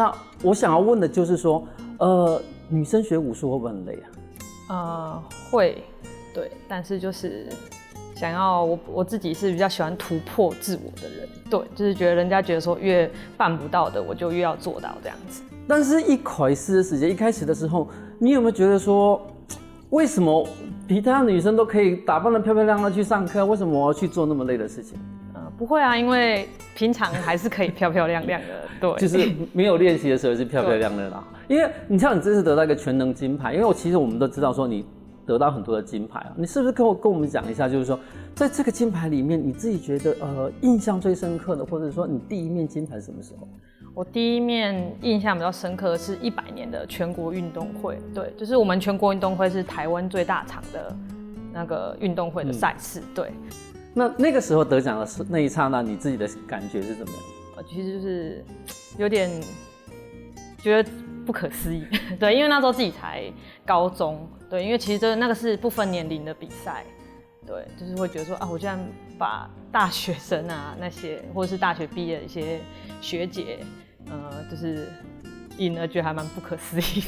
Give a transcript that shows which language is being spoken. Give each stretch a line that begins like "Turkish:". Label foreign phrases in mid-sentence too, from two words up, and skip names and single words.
Chinese: 那我想要問的就是說，女生學武術會不會很累啊？會。对，但是就是想要我自己是比較喜歡突破自我的人，對，就是覺得人家覺得說越辦不到的，我就越要做到這樣子。但是一開始的時間，一開始的時候，你有沒有覺得說，為什麼其他女生都可以打扮得漂漂亮亮去上課，為什麼我要去做那麼累的事情？不會啊，因為平常還是可以漂漂亮亮的，對，就是沒有練習的時候是漂漂亮亮的啦。因為你像你這次得到一個全能金牌，因為其實我們都知道說你得到很多的金牌啊，你是不是跟我們講一下，就是說，在這個金牌裡面，你自己覺得印象最深刻的，或者說你第一面金牌是什麼時候？我第一面印象比較深刻的是100年的全國運動會，對，就是我們全國運動會是台灣最大場的那個運動會的賽事，對。那個時候得獎的那一剎那，你自己的感覺是怎麼樣？其實就是有點覺得不可思議，對，因為那時候自己才高中，對，因為其實那個是不分年齡的比賽，對，就是會覺得說啊，我居然把大學生啊那些，或者是大學畢業的一些學姐，就是贏了，覺得還蠻不可思議的。